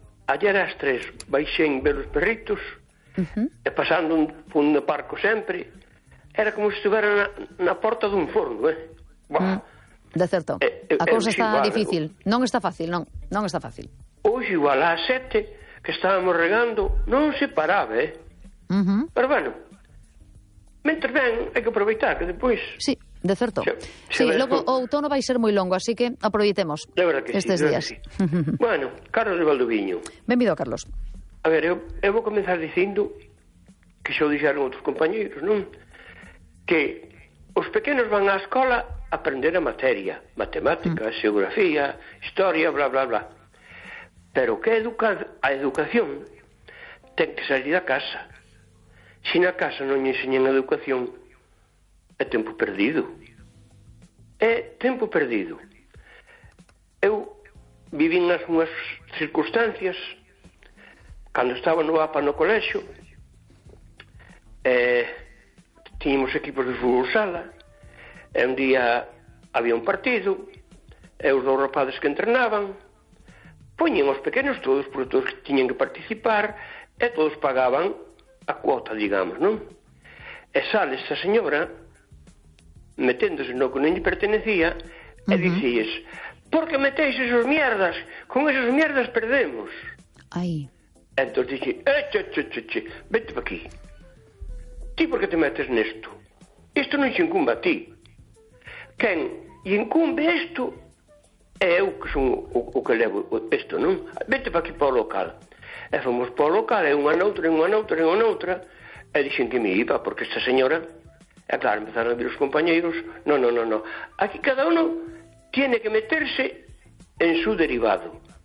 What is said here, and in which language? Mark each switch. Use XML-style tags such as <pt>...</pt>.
<es>Ayer a las 3 baixen ver los perritos, pasando por un parco siempre, era como si estuviera en la puerta de un forno. De cierto, la cosa está igual, difícil, no está fácil, no está fácil. Hoy igual a las 7 que estábamos regando, no se paraba, pero bueno, mientras ven hay que aprovechar, que después... Sí. De cierto.</es> <gl>Luego o outono vai ser moi longo, así que aproveitemos estes días. Bueno, Carlos de Valdoviño. Benvido, Carlos. A ver, eu vou comenzar dicindo que xa o dixeron outros compañeros, non? Que os pequenos van á escola a aprender a materia, matemática, xeografía, historia, bla, bla, bla. Pero que a educación ten que salir da casa. Se na casa non enseñan a educación, é tempo perdido. É tempo perdido. Eu vivi nas unhas circunstancias cando estaba no APA no colexo. Tínhamos equipos de fútbol sala. E un día había un partido. E os dous rapazes que entrenaban poñen os pequenos todos, porque todos tiñen que participar, e todos pagaban a cuota, digamos, non? E sale esta señora meténdose no que non lle pertenecía, e dicíes, por que metéis esas mierdas? Con esas mierdas perdemos. Ai. Entón dixi, che, vete pa aquí. Ti por que te metes nesto? Isto non xe incumbe a ti. Quen incumbe isto é eu que son o que levo isto, non? Vete pa aquí para o local. E fomos para o local, e unha noutra, e unha noutra, e unha noutra, e dixen que me iba, porque esta señora... E claro, empezaron a vir os compañeros. No.</gl> <es>Aquí cada uno tiene que meterse en su derivado.</es>